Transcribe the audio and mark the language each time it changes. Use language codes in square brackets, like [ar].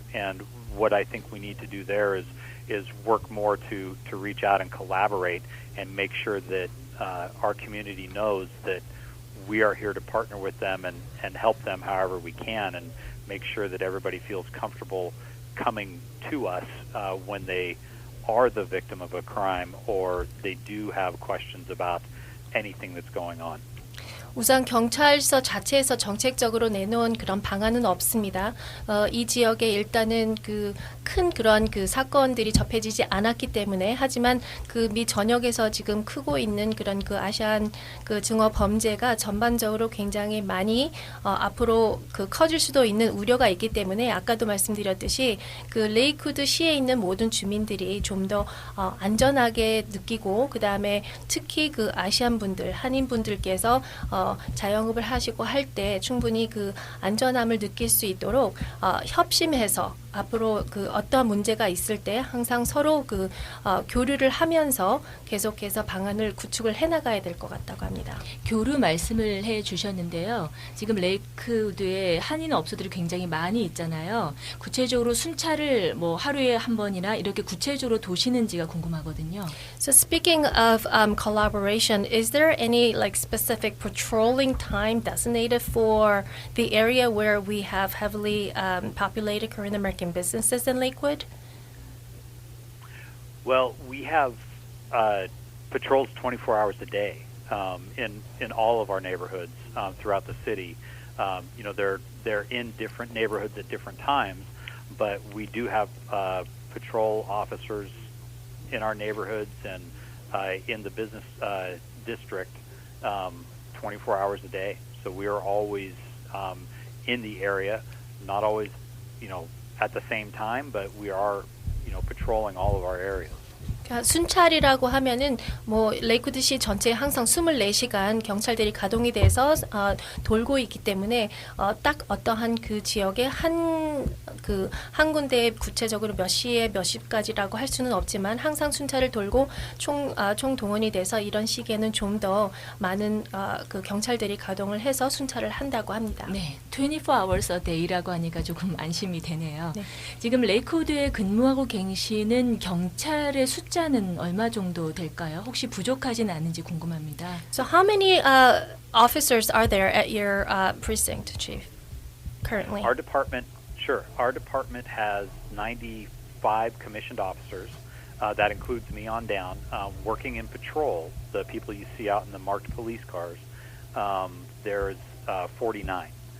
[en] And what I think we need to do there is work more to reach out and collaborate and make sure that our community knows that we are here to partner with them and help them however we can, and make sure that everybody feels comfortable coming to us when they are the victim of a crime or they do have questions about anything that's going on. [ko] 우선 경찰서 자체에서 정책적으로 내놓은 그런 방안은 없습니다. 이 지역에 일단은 큰 그런 사건들이 접해지지 않았기 때문에, 하지만 미 전역에서 지금 크고 있는 그런 아시안 증오 범죄가 전반적으로 굉장히 많이 앞으로 커질 수도 있는 우려가 있기 때문에, 아까도 말씀드렸듯이 레이크우드 시에 있는 모든 주민들이 좀 더 안전하게 느끼고, 그 다음에 특히 아시안 분들, 한인 분들께서 자영업을 하시고 할 때 충분히 안전함을 느낄 수 있도록 협심해서 앞으로 어떠한 문제가 있을 때 항상 서로 교류를 하면서 계속해서 방안을 구축을 해나가야 될 것 같다고 합니다. 교류 말씀을 해주셨는데요. 지금 레이크우드에 한인 업소들이 굉장히 많이 있잖아요. 구체적으로 순찰을 하루에 한 번이나 이렇게 구체적으로 도시는지가 궁금하거든요. [en] So speaking of collaboration, is there any specific patrolling time designated for the area where we have heavily populated Korean American businesses in Lakewood? Well, we have patrols 24 hours a day in all of our neighborhoods throughout the city. They're in different neighborhoods at different times, but we do have patrol officers in our neighborhoods and in the business district 24 hours a day. So we are always in the area, not always, at the same time, but we are, patrolling all of our areas. [ko] 순찰이라고 하면은 레이크우드시 전체에 항상 24시간 경찰들이 가동이 돼서 돌고 있기 때문에 딱 어떠한 지역에 한 군데에 구체적으로 몇 시에 몇 시까지라고 할 수는 없지만, 항상 순찰을 돌고 총 동원이 돼서 이런 시기에는 좀 더 많은 경찰들이 가동을 해서 순찰을 한다고 합니다. 네, [en] 24 hours a day [ko] 라고 하니까 조금 안심이 되네요. 네. 지금 레이크우드에 근무하고 계시는 경찰의 숫자는 얼마 정도 될까요? 혹시 부족하진 않은지 궁금합니다. [en] So how many officers are there at your precinct, Chief, currently? Our department has 95 commissioned officers. That includes me on down. Working in patrol, the people you see out in the marked police cars, there's 49.